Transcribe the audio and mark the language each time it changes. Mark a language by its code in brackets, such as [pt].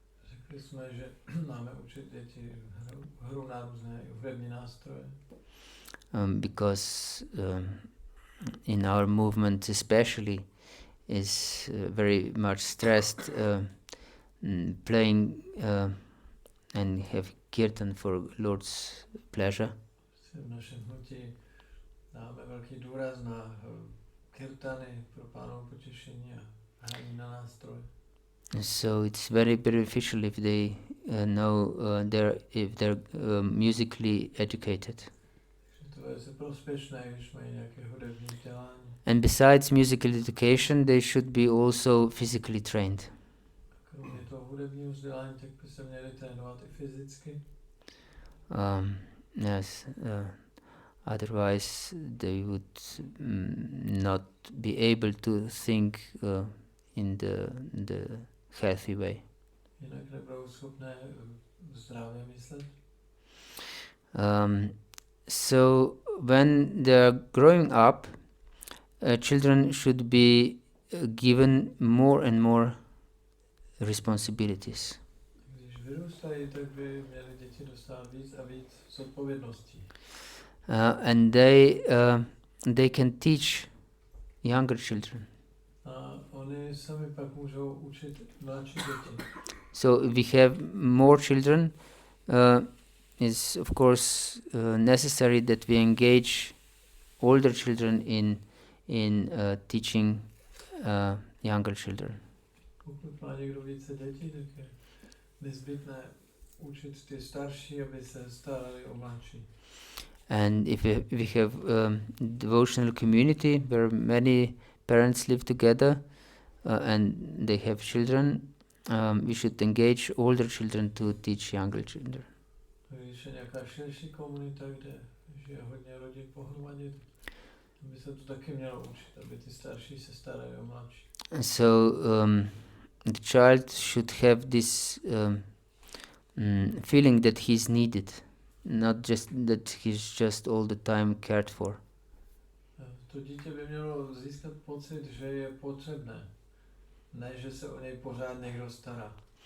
[cs] Řekli jsme, že máme učit děti hru na různé hudební nástroje. [en] Because in our movement especially is very much stressed playing and have kirtan for Lord's pleasure. [cs] V našem hnutí dáme velký důraz na kirtany pro Pánovo potěšení a hraní na nástroje. [en] So it's very beneficial if they know if they're musically educated. [cs] To je prospěšné, když mají nějaké hudební vzdělání. [en] And besides musical education, they should be also physically trained. [cs] Kromě toho hudebního vzdělání, tak by se měli trénovat i fyzicky. [en] Yes. Otherwise, they would not be able to think in the healthy way. [cs] Jinak nebudou schopné zdravě myslet. [en] So when they're growing up, children should be given more and more responsibilities. [cs] Když vyrůstají, tak by měly děti dostat víc a víc zodpovědností. [en] And they can teach younger children. [cs] A oni sami pak můžou učit mladší děti. [en] So if we have more children, it's of course necessary that we engage older children in teaching younger children. [cs] Pokud má někdo více dětí, tak je nezbytné učit ty starší, aby se starali o mladší. [en] And if we have devotional community where many parents live together and they have children, we should engage older children to teach younger children. [cs] Když je nějaká širší komunita, kde je hodně rodin pohromadě, by se to taky mělo učit, aby ty starší se starali o mladší. [en] So the child should have this feeling that he's needed, not just that he's just all the time cared for. [cs] To dítě by mělo získat pocit, že je potřebné, ne že se o něj pořád někdo stará.